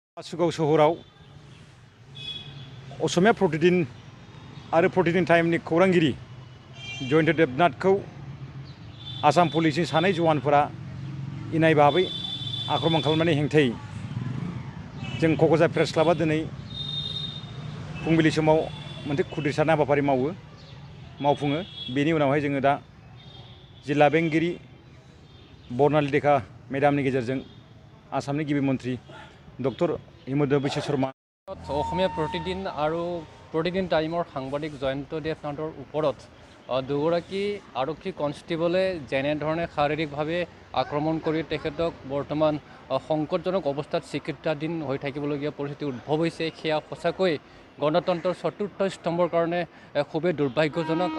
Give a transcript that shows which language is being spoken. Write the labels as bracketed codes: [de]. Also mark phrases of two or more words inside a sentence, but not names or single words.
[brx] बासुगाव सहराव असमिया प्रतिदिन आरो प्रतिदिन टाइमनि खौरांगिरि जयन्त देबनाथखौ आसाम पुलिसनि सानै जवानफोरा इनाय भाबै आक्रमण खालामनायनि हेंथायै जों क'क्राझार प्रेस क्लाबा दिनै फुंबिलि समाव मोनसे खुद्रिसारनाय हाबाफारि मावफुङो। बेनि उनावहाय जोङो दा जिल्ला बेंगिरि बर्नाली देखा मेडामनि गेजेरजों आसामनि गिबि मन्त्रि डक्टर हिमन्त बिश्व शर्मा [as] অসমীয়া প্ৰতিদিন আৰু প্ৰতিদিন টাইমৰ সাংবাদিক জয়ন্ত দেৱনাথৰ ওপৰত দুগৰাকী আৰক্ষী কনষ্টেবলে যেনেধৰণে শাৰীৰিকভাৱে আক্ৰমণ কৰি তেখেতক বৰ্তমান সংকটজনক অৱস্থাত চিকিৎসাধীন হৈ থাকিবলগীয়া পৰিস্থিতি উদ্ভৱ হৈছে, সেয়া সঁচাকৈ গণতন্ত্ৰৰ চতুৰ্থ স্তম্ভৰ কাৰণে খুবেই দুৰ্ভাগ্যজনক।